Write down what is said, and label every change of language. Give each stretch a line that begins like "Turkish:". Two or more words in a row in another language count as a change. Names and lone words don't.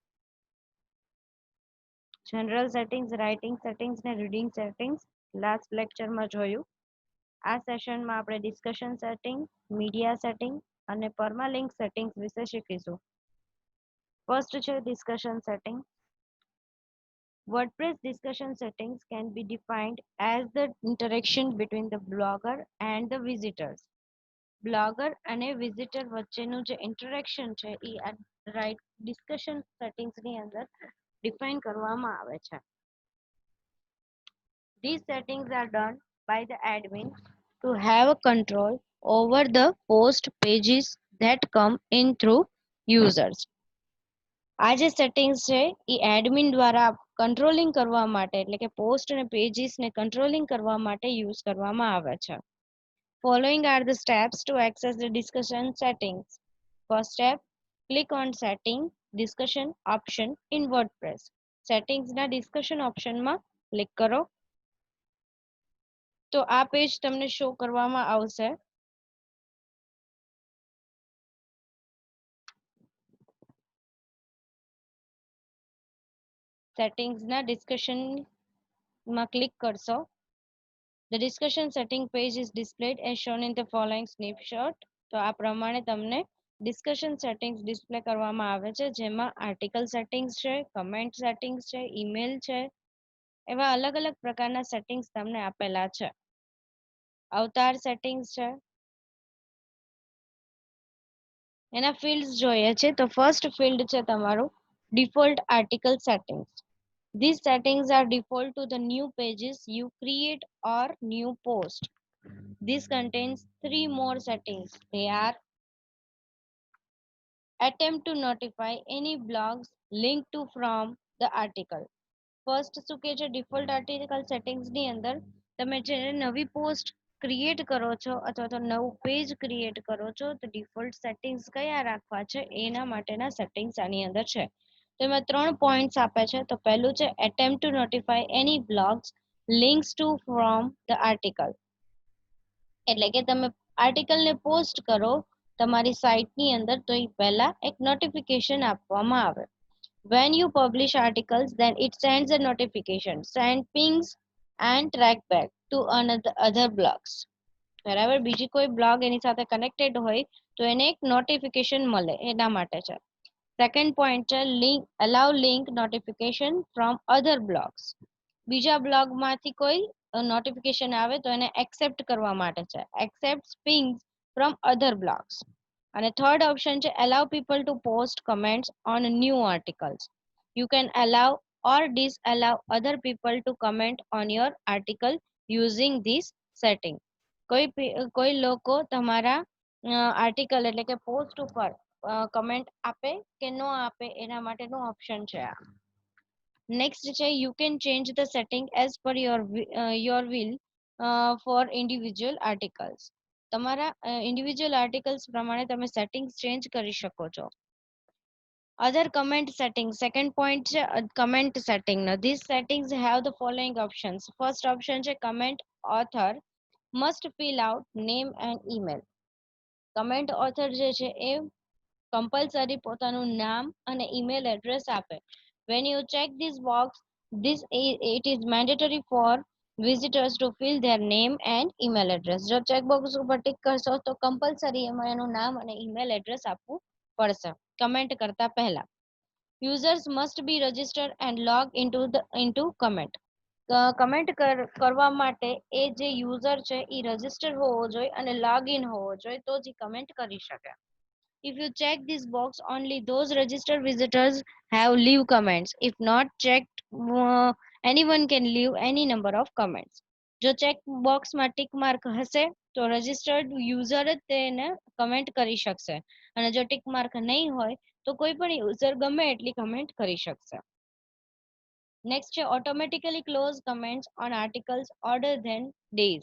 English: general settings, writing settings
Gujarati: ને
English: reading settings last lectureમાં
Gujarati: જોયું. આ સેશનમાં આપણે
English: discussion setting, media setting
Gujarati: અને
English: permalink settings
Gujarati: વિશે શીખીશું.
English: ફર્સ્ટ છે discussion setting. WordPress discussion settings can be defined as the interaction between the blogger and the visitors.
Gujarati: બ્લોગર અને વિઝિટર વચ્ચેનું જે ઇન્ટરેક્શન છે એ આ
English: right discussion settingsની
Gujarati: અંદર ડિફાઇન કરવામાં આવે છે.
English: These settings are done by the admin to have a control over the post pages that come in through users.
Gujarati: આ જે સેટિંગ્સ છે એ એડમિન દ્વારા કંટ્રોલિંગ કરવા માટે, એટલે કે પોસ્ટ અને પેજીસને કંટ્રોલિંગ કરવા માટે યુઝ કરવામાં આવે છે.
English: Following are the steps to access the discussion settings. First step, click on setting discussion option in WordPress.
Gujarati: Settings ના
English: discussion option
Gujarati: માં ક્લિક કરો તો આ પેજ તમને શો કરવામાં આવશે. Settings ના discussion માં ક્લિક કરશો.
English: The discussion setting page is displayed as shown in the following snapshot.
Gujarati: તો આ પ્રમાણે તમને
English: discussion settings
Gujarati: ડિસ્પ્લે કરવામાં આવે છે, જેમાં
English: article settings
Gujarati: છે,
English: comment settings
Gujarati: છે, ઈમેલ છે, એવા અલગ અલગ પ્રકારના સેટિંગ્સ તમને આપેલા છે.
English: avatar settings છે.
Gujarati: એના ફિલ્ડ્સ જોઈએ છે તો
English: first field
Gujarati: છે તમારું
English: default article settings. These settings are default to the new pages you create or new post. This contains 3 more settings. They are attempt to notify any blogs linked to from the article.
Gujarati: ફર્સ્ટ શું કે છે,
English: default article settingsની
Gujarati: અંદર તમે જે નવી
English: post create
Gujarati: કરો છો અથવા તો નવું
English: page create
Gujarati: કરો છો તો
English: default settings
Gujarati: કયા રાખવા છે એના માટેના સેટિંગ્સ આની અંદર છે. તો એમાં 3 પોઈન્ટ્સ આપે છે. તો પહેલું છે
English: attempt to notify any blogs links to from the article.
Gujarati: એટલે કે તમે આર્ટિકલને પોસ્ટ કરો તમારી સાઇટની અંદર તો એ પહેલા એક નોટિફિકેશન આપવામાં આવે.
English: When you publish articles, then it sends a notification, send pings and track back to another other blogs.
Gujarati: બરાબર, બીજી કોઈ બ્લોગ એની સાથે કનેક્ટેડ હોય તો એને એક નોટિફિકેશન મળે, એના માટે છે.
English: second point છે link allow link notification from other blogs.
Gujarati: બીજા બ્લોગમાંથી કોઈ નોટિફિકેશન આવે તો એને એક્સેપ્ટ કરવા માટે છે,
English: accept pings from other blogs. અને third option છે allow people to post comments on new articles. You can allow or disallow other people to comment on your article using this setting.
Gujarati: કોઈ લોકો તમારા આર્ટિકલ એટલે કે પોસ્ટ ઉપર કમેન્ટ આપે કે ન આપે એના માટેનો ઓપ્શન છે આ.
English: નેક્સ્ટ છે you can change the setting as per your will for individual articles.
Gujarati: તમારા
English: individual articles
Gujarati: પ્રમાણે તમે
English: settings change
Gujarati: કરી શકો છો.
English: Other comment settings, second point છે comment setting. Now these settings have the following options. First option છે comment author must fill out name and email. comment author
Gujarati: જે છે એ કમ્પલસરી પોતાનું નામ અને
English: email address
Gujarati: આપે.
English: When you check this box, it is mandatory for visitors to fill their name and email address.
Gujarati: જો
English: check box
Gujarati: ઉપર ટિક કરશો તો કમ્પલસરી એમાં એનું નામ અને
English: email address
Gujarati: આપવું પડશે કમેન્ટ કરતા પહેલા.
English: Users must be registered and log into comment.
Gujarati: કમેન્ટ કરવા માટે એ જે યુઝર છે એ રજિસ્ટર હોવો જોઈએ અને
English: log in
Gujarati: હોવો જોઈએ તો જ કમેન્ટ કરી શકે.
English: If you check this box, only those registered visitors have leave comments. If not checked, anyone can leave any number of comments.
Gujarati: જો
English: check boxમાં tick mark
Gujarati: હશે તો
English: registered user
Gujarati: જ તેને કમેન્ટ કરી શકશે અને જો
English: tick mark
Gujarati: નહીં હોય તો કોઈ પણ યુઝર ગમે એટલી કમેન્ટ કરી શકશે.
English: નેક્સ્ટ છે automatically close comments on articles older than days.